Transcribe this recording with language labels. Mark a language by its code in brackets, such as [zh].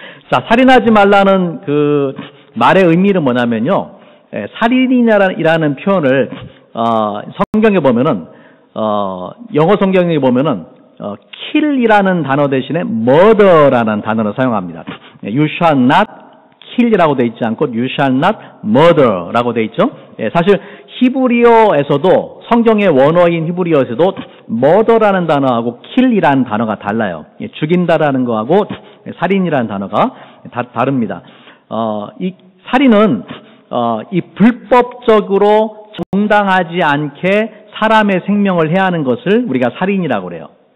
[ko] 자, 살인하지 말라는 그 말의 의미는 뭐냐면요, 살인이라는 표현을 성경에 보면은 영어 성경에 보면은 kill이라는 단어 대신에 murder라는 단어를 사용합니다. [en] You shall not kill이라고 [ko] 돼 있지 않고 [en] you shall not murder라고 [ko] 돼 있죠. 사실 히브리어에서도 성경의 원어인 히브리어에서도 murder라는 단어하고 kill이라는 단어가 달라요. 죽인다라는 거하고 살인이라는 단어가 다릅니다. 이 살인은 이 불법적으로 정당하지 않게 사람의 생명을 해하는 것을 우리가 살인이라고 그래요.